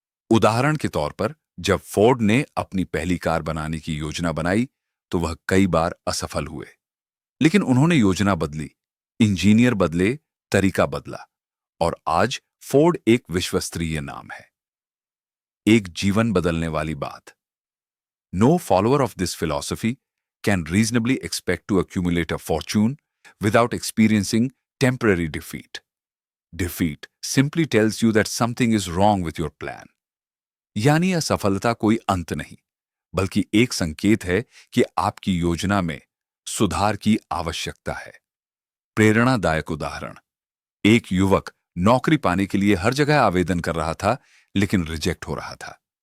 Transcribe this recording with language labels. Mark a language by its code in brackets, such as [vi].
[hi] उदाहरण के तौर पर, जब फोर्ड ने अपनी पहली कार बनाने की योजना बनाई तो वह कई बार असफल हुए, लेकिन उन्होंने योजना बदली, इंजीनियर बदले, तरीका बदला और आज फोर्ड एक विश्वस्तरीय नाम है। एक जीवन बदलने वाली बात। [en] No follower of this philosophy can reasonably expect to accumulate a fortune without experiencing temporary defeat. Defeat simply tells you that something is wrong with your plan. [hi] यानी असफलता कोई अंत नहीं, बल्कि एक संकेत है कि आपकी योजना में सुधार की आवश्यकता है। प्रेरणादायक उदाहरण। एक युवक नौकरी पाने के लिए हर जगह आवेदन कर रहा था, लेकिन रिजेक्ट हो रहा था।